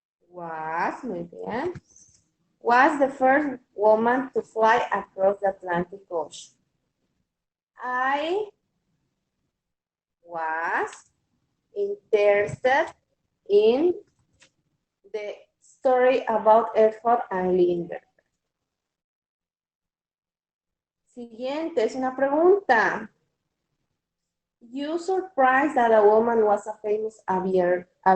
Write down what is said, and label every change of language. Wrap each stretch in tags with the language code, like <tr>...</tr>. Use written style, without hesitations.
<en>Was,</en> <es>muy bien.</es> <en>Was the first woman to fly across the Atlantic Ocean. I was interested in the story about Earhart and Lindbergh.</en> <es>Siguiente, es una pregunta.</es> <en>You surprised that a woman was a famous aviator?</en>